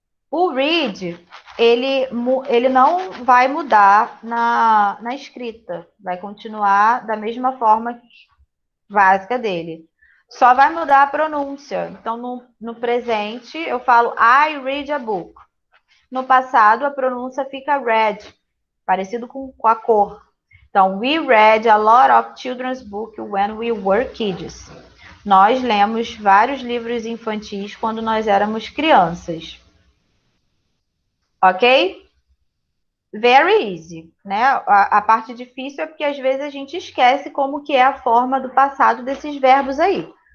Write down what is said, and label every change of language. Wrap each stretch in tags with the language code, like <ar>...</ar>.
<pt>O read, ele não vai mudar na escrita. Vai continuar da mesma forma básica dele. Só vai mudar a pronúncia. Então, no presente, eu falo</pt> <en>I read a book.</en> <pt>No passado, a pronúncia fica read, parecido com a cor.</pt> <en>Então, we read a lot of children's books when we were kids.</en> <pt>Nós lemos vários livros infantis quando nós éramos crianças. Ok?</pt> <en>Very easy,</en> <pt>né? A parte difícil é porque às vezes a gente esquece como que é a forma do passado desses verbos aí.</pt>